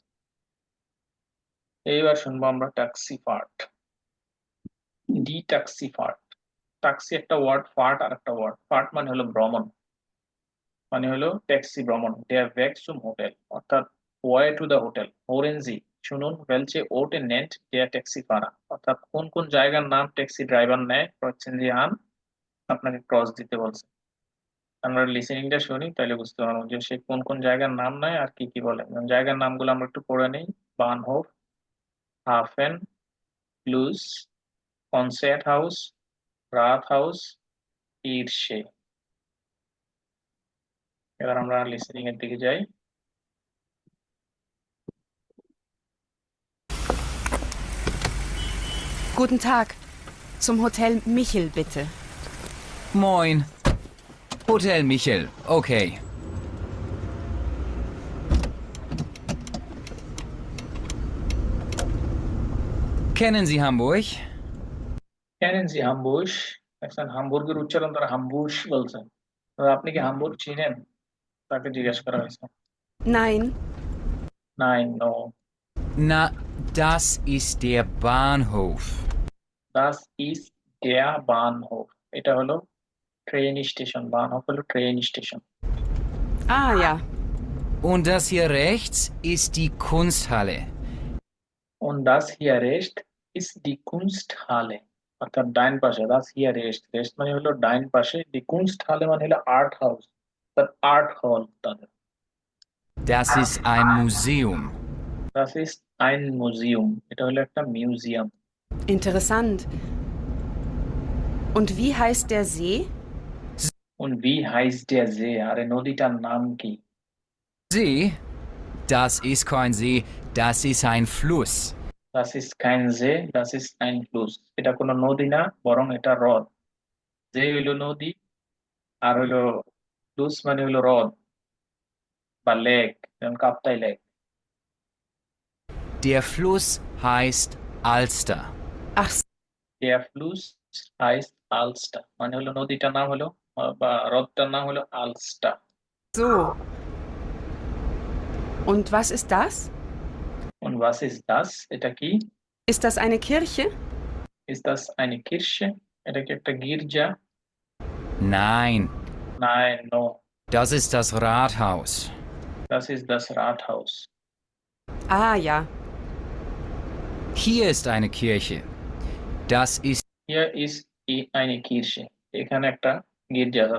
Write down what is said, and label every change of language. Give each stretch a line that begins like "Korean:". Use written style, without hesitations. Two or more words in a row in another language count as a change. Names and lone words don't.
Bangla: এইবার শুনবো আমরা ট্যাক্সি পার্ট,
German: die Taxi Fahrt.
Bangla: ট্যাক্সি একটা ওয়ার্ড, ফার্ট আর একটা ওয়ার্ড। ফার্ট মানে হলো ভ্রমণ, মানে হলো ট্যাক্সি ভ্রমণ।
German: Der Weg zum Hotel,
English: অর্থাৎ way to the hotel.
Bangla: ওরেঞ্জি শুনুন,
German: welche Orte nennt der Taxifahrer,
Bangla: অর্থাৎ কোন কোন জায়গার নাম ট্যাক্সি ড্রাইভার নেয়,
German: Kreuzen Sie an
Bangla: আপনাকে ক্রস দিতে বলছে। আমরা লিসেনিংটা শুনি তাহলে বুঝতে পারবো যে সে কোন কোন জায়গার নাম নেয় আর কি কি বলে। যেমন জায়গার নামগুলো আমরা একটু পড়ে নিই। বানহোফ, হাফেন, ক্লুজ, কনসার্ট হাউস, রাথ হাউস, ইরশে। এবার আমরা লিসেনিং এর দিকে যাই।
German: Guten Tag. Zum Hotel Michel, bitte. Moin. Hotel Michel, okay. Kennen Sie Hamburg? Kennen Sie Hamburg.
Bangla: দেখছেন হামবুর্গের উচ্চারণ তারা হামবুশ বলছেন। তো আপনি কি হামবুর্গ চিনেন? তাকে জিজ্ঞেস করা হয়েছে।
German: Nein.
Bangla: নাই, নো।
German: Na, das ist der Bahnhof. das ist der Bahnhof.
Bangla: এটা হলো ট্রেন স্টেশন। বানহোফ হলো ট্রেন স্টেশন।
German: Ah ja. Und das hier rechts ist die Kunsthalle. Und das hier rechts ist die Kunsthalle।
Bangla: অর্থাৎ ডাইন পাশে
German: das hier rechts,
Bangla: rechts মানে হলো ডাইন পাশে,
German: die Kunsthalle
Bangla: মানে হলো আর্ট হাউস, তার আর্ট হল তাদের।
German: Das ist ein Museum. Das ist ein Museum,
Bangla: এটা হলো একটা মিউজিয়াম।
German: Interessant. Und wie heißt der See? Und wie heißt der See?
Bangla: আরে নদীটার নাম কি?
German: See? Das ist kein See, das ist ein Fluss. Das ist kein See, das ist ein Fluss।
Bangla: এটা কোনো নদী না, বরং এটা হ্রদ। যে হইলো নদী, আর হইলো ফ্লুস মানে হইলো হ্রদ বা লেক, যেমন কাপ্তাই লেক।
German: Der Fluss heißt Alster. Ach, Der Fluss heißt Alster,
Bangla: মানে হলো নদীটার নাম হলো বা হ্রদটার নাম হলো আলস্টা।
German: so. Und was ist das? Und was ist das?
Bangla: এটা কি?
German: Ist das eine Kirche? Ist das eine Kirche?
Bangla: এটা কি একটা গির্জা?
German: Nein, Nein, no. das ist das Rathaus. Das ist das Rathaus। Ah ja. Hier ist eine Kirche. Das ist Hier ist eine Kirche।
Bangla: এখানে একটা গির্জা আছে।